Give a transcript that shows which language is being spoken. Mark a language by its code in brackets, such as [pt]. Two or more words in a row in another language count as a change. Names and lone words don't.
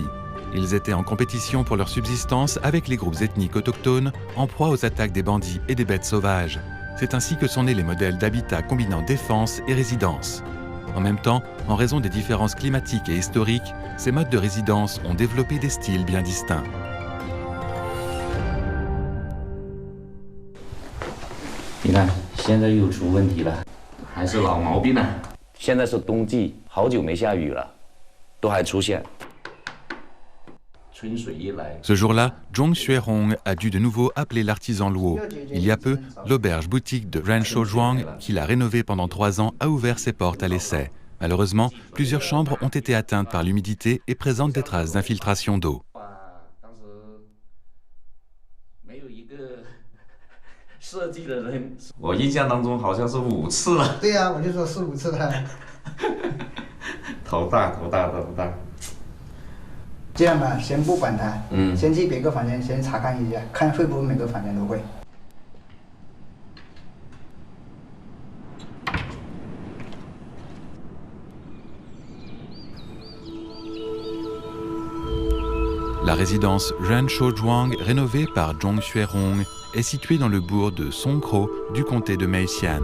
[fr] Ils étaient en compétition pour leur subsistance avec les groupes ethniques autochtones, en proie aux attaques des bandits et des bêtes sauvages. C'est ainsi que sont nés les modèles d'habitat combinant défense et résidence. En même temps, en raison des différences climatiques et historiques, ces modes de résidence ont développé des styles bien distincts. [zh] 你看，现在又出问题了，还是老毛病呢。现在是冬季，好久没下雨了，都还出现。春水一来。 [fr] Ce jour-là, Zhong Xuehong a dû de nouveau appeler l'artisan Luo. Il y a peu, l'auberge-boutique de Ranshou Zhuang, qu'il a rénovée pendant 3 ans, a ouvert ses portes à l'essai. Malheureusement, plusieurs chambres ont été atteintes par l'humidité et présentent des traces d'infiltration d'eau. [zh] 设计的人，我印象当中好像是5次了。对呀、我就说4、5次了。头大。这样吧，先不管它，先去别个房间先查看一下，看会不会每个房间都会。 [fr] La résidence Ranshou Zhuang, rénovée par Zhong Xuehong, est située dans le bourg de Songkro du comté de Meixian.